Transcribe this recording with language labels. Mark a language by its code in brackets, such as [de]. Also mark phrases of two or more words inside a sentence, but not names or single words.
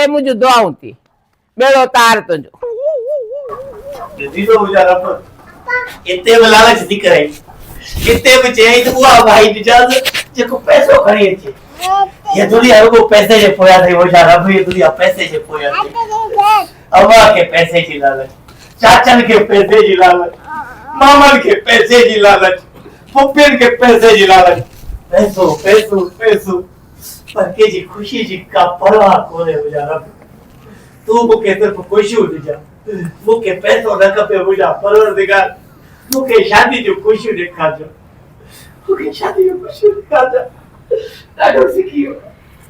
[sd] मुंहिंजूं दुआऊं थी, बेड़ो तार तुंहिंजो। इते बि लालच थी करे, इते बि चई त उहा भाई इजाज़त जेको पैसो खणी अचे। ये दुनिया रुगो पैसे जे पोयां थई। मुंहिंजा रब, ये दुनिया पैसे जे पोयां थई। अवा के पैसे जी लालच। चाचन के पैसे जी लालच, मामन के पैसे जी लालच, पुप्पिन के पैसे जी लालच, पैसो पैसो पैसो, पर के जी खुशी जी का परवाह कोने गुजारा। तू मुके सिर्फ खुशी हुजा, मुके पैसो न खपे हुजा परवरदिगार, मुके शादी जो खुशी ॾेखारिजो, मुके शादी जो खुशी ॾेखारिजो। ॾाढो सिखी वियो।